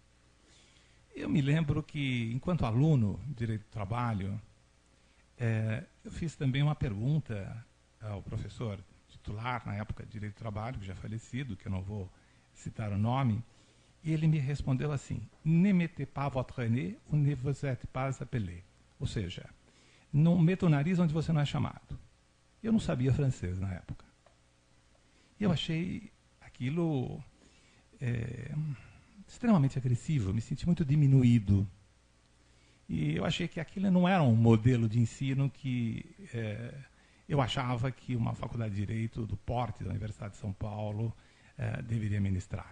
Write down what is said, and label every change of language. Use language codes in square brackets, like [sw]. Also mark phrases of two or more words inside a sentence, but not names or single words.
[pt] Eu me lembro que, enquanto aluno de Direito do Trabalho, eu fiz também uma pergunta ao professor titular, na época de Direito do Trabalho, que já falecido, que eu não vou citar o nome, e ele me respondeu assim: [fr] ne mettez pas votre nez ou ne vous êtes pas appelé. [pt] Ou seja, não meta o nariz onde você não é chamado. Eu não sabia francês na época. E eu achei aquilo extremamente agressivo, eu me senti muito diminuído. E eu achei que aquilo não era um modelo de ensino que eu achava que uma faculdade de Direito do porte da Universidade de São Paulo deveria ministrar.